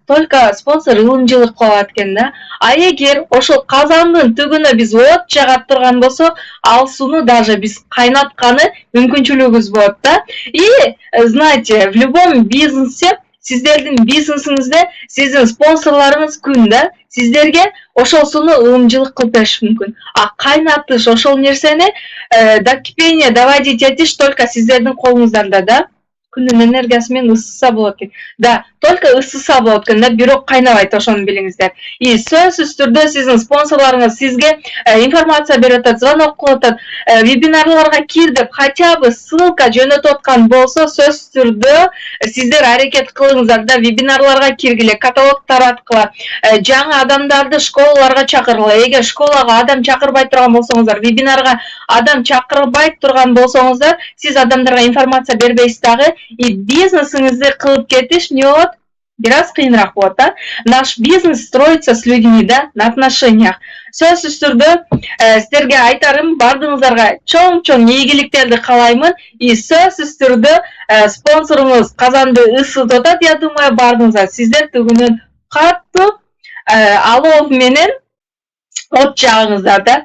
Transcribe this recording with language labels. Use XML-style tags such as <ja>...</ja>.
<ky>Только спонсор ылымчылык кылат экен да. А эгер ошол казандын түбүнө биз от жагат турган болсок, ал сууну даже биз кайнатканы мүмкүнчүлүгүбүз болот да.</ky> <ru>И знаете, в любом бизнесе,</ru> <ky>сиздердин бизнесиңизде сиздин спонсорлоруңуз күн да, сиздерге ошол сууну ылымчылык кылып бериши мүмкүн. А кайнатыш ошол нерсени</ky> <ru>до кипения доводить</ru> <ky>этиш только сиздердин колуңуздарда да. Күндүн энергиясы менен ысыса болот экен. Да, только ысыса болот экен да, бирок кайнабайт, ошону билиңиздер. И сөзсүз түрдө сиздин спонсорлоруңуз сизге информация берип атат, звонок кылып атат, вебинарларга кир деп хотя бы ссылка жөнөтүп аткан болсо, сөзсүз түрдө сиздер аракет кылыңыздар да, вебинарларга киргиле, каталог тараткыла, жаңы адамдарды школаларга чакыргыла. Эгер школага адам чакырбай турган болсоңуздар, вебинарга адам чакырбай турган болсоңуздар, сиз адамдарга информация бербейсиз дагы. И бизнесиңизди кылып кетиш эмне болот? Бираз кыйыныраак болот да.</ky> <ru>Наш бизнес строится с людьми да, на отношениях.</ru> <ky>Сөзсүз түрдө сиздерге айтарым, бардыгыңыздарга чоң ийгиликтерди каалаймын. И сөзсүз түрдө спонсоруңуз казанды ысытып атат,</ky> <ru>я думаю,</ru> <ky>бардыгыңыздар сиздер түгүнөн катуу алов менен от жагыңыздар да.</ky>